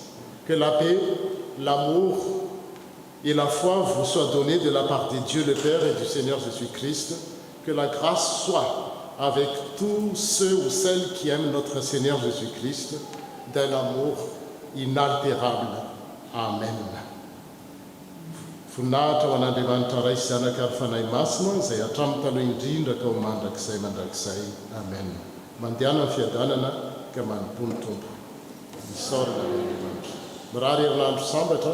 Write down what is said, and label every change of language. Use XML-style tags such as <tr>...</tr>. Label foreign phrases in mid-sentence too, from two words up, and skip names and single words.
<fr>Que la paix, l'amour et la foi vous soient donnés de la part de Dieu le Père et du Seigneur Jésus-Christ. Que la grâce soit avec tous ceux ou celles qui aiment notre Seigneur Jésus-Christ d'un amour inaltérable. Amen.</fr> <mg>Voninahitra ho an'Andriamanitra ray sy zanaka ary fanahy masina izay hatramin'ny taloha indrindra ka ho mandrakizay mandrakizay. Amen. Mandehana ny fiadanana ka manompony tompo. Misaorana amin'Andriamanitra. Mirary herinandro sambatra.</mg>